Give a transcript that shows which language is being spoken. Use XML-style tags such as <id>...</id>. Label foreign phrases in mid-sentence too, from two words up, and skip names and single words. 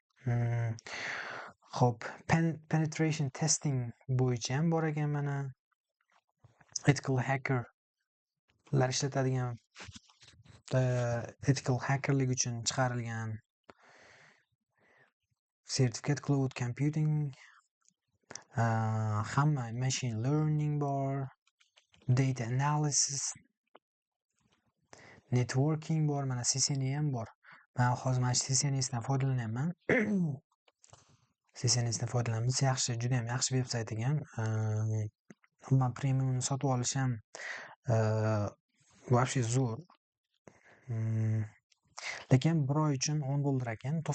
<uz>Xo'p,</uz> <en>penetration testing</en> <uz>bo'yicha ham bor ekan mana.</uz> <en>Ethical hackerlar</en> <uz>ishlatadigan</uz> <en>ethical hackerlik</en> <uz>uchun chiqarilgan sertifikat.</uz> <en>Cloud computing,</en> <uz>hamma</uz> <en>machine learning</en> <uz>bor,</uz> <en>data analysis,</en> <uz>networking bor, mana CCNA ham bor. Men hozir mana shu CCNA'dan foydalanyapman. CCNA'dan foydalanamiz. Yaxshi, juda ham yaxshi veb-sayt ekan. Men premiumni sotib olish ham вообще zo'r. Lekin bir oy uchun $10 ekan.</uz>